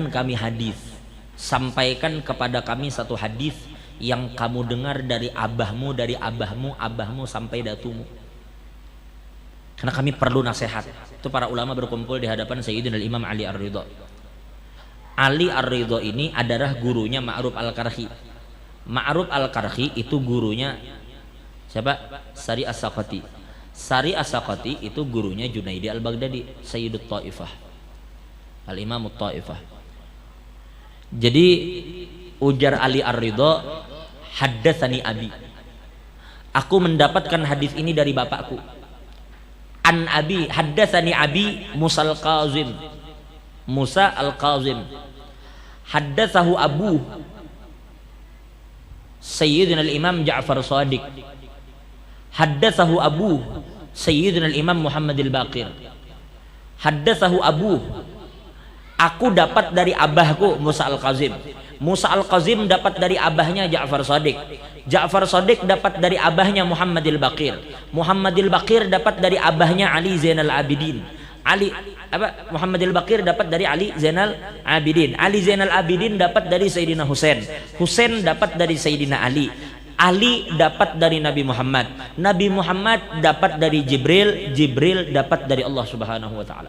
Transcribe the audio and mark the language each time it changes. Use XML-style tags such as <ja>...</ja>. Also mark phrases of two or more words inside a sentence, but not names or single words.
<id>kami hadis, sampaikan kepada kami satu hadis yang kamu dengar dari abahmu, abahmu sampai datumu, karena kami perlu nasihat. Itu para ulama berkumpul di hadapan Sayyidina Imam Ali Ar-Ridha. Ali Ar-Ridha ini adalah gurunya Ma'ruf Al-Karhi. Ma'ruf Al-Karhi itu gurunya siapa? Sari As-Saqati. Sari As-Saqati itu gurunya Junaidi Al-Baghdadi,</id> <ar>سيد الطائفة، الإمام الطائفة.</ar> <id>Jadi ujar Ali Ar-Ridha,</id> <ar>حدثني أبي,</ar> <id>aku mendapatkan hadis ini dari bapakku.</id> <ar>عن أبي، حدثني أبي موسى الكاظم، موسى الكاظم، حدثه أبو سيدنا الإمام جعفر الصادق، حدثه أبو سيدنا الإمام محمد الباقر، حدثه abu,</ar> <id>aku dapat dari abahku Musa Al-Kazim, Musa Al-Kazim dapat dari abahnya Ja'far Shadiq, Ja'far Shadiq dapat dari abahnya Muhammad Al-Baqir, Muhammad Al-Baqir dapat dari abahnya Ali Zainal Abidin, Muhammad Al-Baqir dapat dari Ali Zainal Abidin, Ali Zainal Abidin dapat dari Sayyidina Husain, Husain dapat dari Sayyidina Ali, Ali dapat dari Nabi Muhammad, Nabi Muhammad dapat dari Jibril, Jibril dapat dari Allah</id> <ar>سبحانه وتعالى.</ar>